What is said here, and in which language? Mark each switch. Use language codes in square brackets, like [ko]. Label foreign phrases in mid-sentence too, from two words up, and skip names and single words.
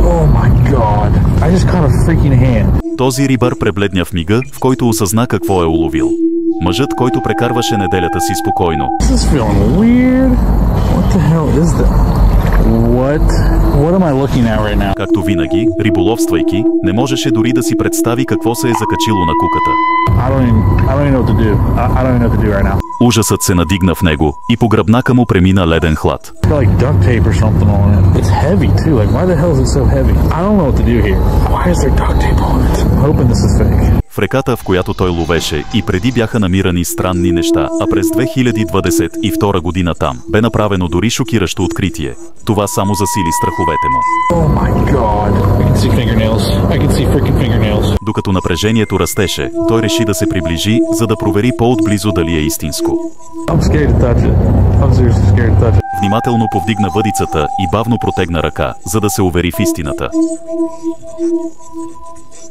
[en] Oh my god. I just caught a freaking hand. [bg] Този рибар пребледня в мига, в който осъзна какво е уловил. Мъжът, който прекарваше неделята си спокойно. [en] This is feeling weird. What the hell is that? What am I looking at right now? [bg] Както винаги, риболовствайки, не можеше дори да си представи какво се е закачило на куката. [en] I don't even know what to do. I don't even know what to do right now. [bg] Ужасът се надигна в него и по гръбнака му премина леден хлад. [en] It's got like duct tape or something on it. It's heavy too. Like why the hell is it so heavy? I don't know what to do here. Why is there duct tape on it? I'm hoping this is fake. [bg] В реката, в която той ловеше, и преди бяха намирани странни неща, а през 2022 година там бе направено дори шокиращо откритие. Това само засили страховете му. [en] Oh my god. I can see fingernails. I can see freaking fingernails. [bg] Докато напрежението растеше, той реши да се приближи, за да провери по-отблизо дали е истинско. [en] I'm scared to touch it. I'm seriously scared to touch it. [bg] Внимателно повдигна въдицата и бавно протегна ръка, за да се увери в истината.